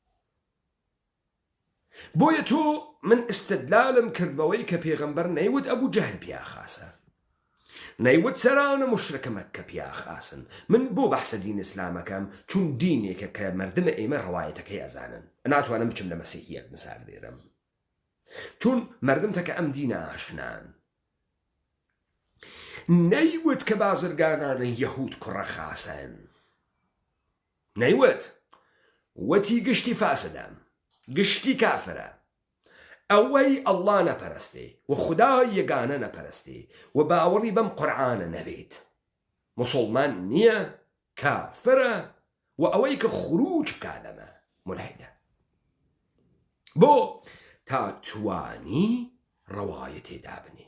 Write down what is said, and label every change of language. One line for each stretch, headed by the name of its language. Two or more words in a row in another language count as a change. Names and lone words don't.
Central Kurdish: بۆیە تۆ من ئستدلالم کرد بەوەی کە پێغەمبەر نەیوت ئەبوو جەهل پیاخاسە، نەیوت سەرانە مشرکە مەککە پیاخاسن. من بۆ بەحسە دین ئیسلامەکەم چون دینێکە کە مردمە ئێمە ڕەوایەتەکەی ئەزانن. ناتوانم بچم لە مەسیحیەت مثال بێرم، چون مردم تەکە ئەم دینە ئاشنان. نەیوت کە بازرگانانە یەهود کوڕە خاسن، نەیوت، وەتی گشتی فاسدە، گشتی کافرە، ئەوەی ئەڵڵا نەپەرستێ و خودای یەگانە نەپەرستێ و باوەڕی بەم قورعانە نەبێت، موسڵمان نییە، کافرە، و ئەوەی کە خروج بکا لەمە مولحیدە بۆ تا توانی ڕەوایەت تێدا بنێ.